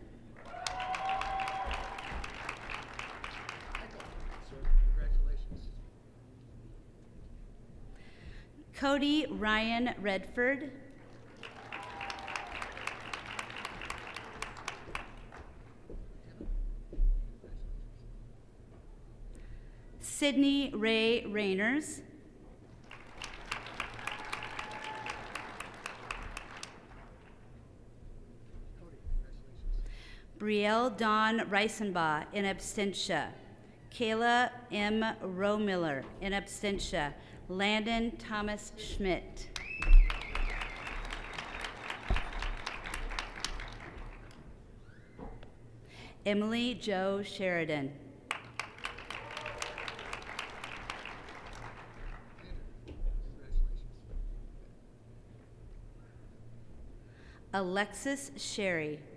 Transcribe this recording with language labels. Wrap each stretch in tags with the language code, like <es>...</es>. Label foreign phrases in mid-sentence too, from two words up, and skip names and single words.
<en>Cody Ryan Redford. Sydney Ray Rayners. Brielle Dawn Reisenbaugh</en> <la>in absentia.</la> <en>Kayla M. Romiller</en> <la>in absentia.</la> <en>Landon Thomas Schmidt. Emily Jo Sheridan. Alexis Sherry.</en>